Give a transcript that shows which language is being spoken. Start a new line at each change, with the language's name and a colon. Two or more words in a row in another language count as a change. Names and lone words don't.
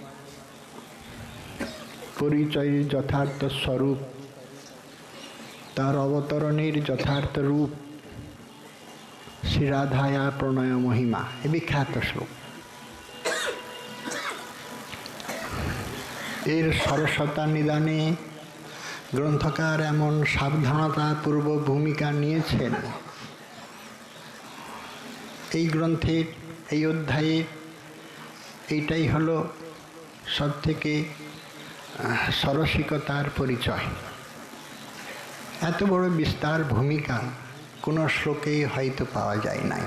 Bangla: পরিচয় যথার্থ স্বরূপ তার অবতরণের যথার্থ রূপ শ্রী রাধায়া প্রণয় মহিমা এ বিখ্যাত শ্লোক। এর সরসতা নিদানে গ্রন্থকার এমন সাবধানতাপূর্ব ভূমিকা निয়েছেন এই গ্রন্থের এই অধ্যায়ে। এইটাই হলো সবথেকে সরসিকতার পরিচয়। এত বড় বিস্তার ভূমিকা কোনো শ্লোকেই হয়তো পাওয়া যায় নাই।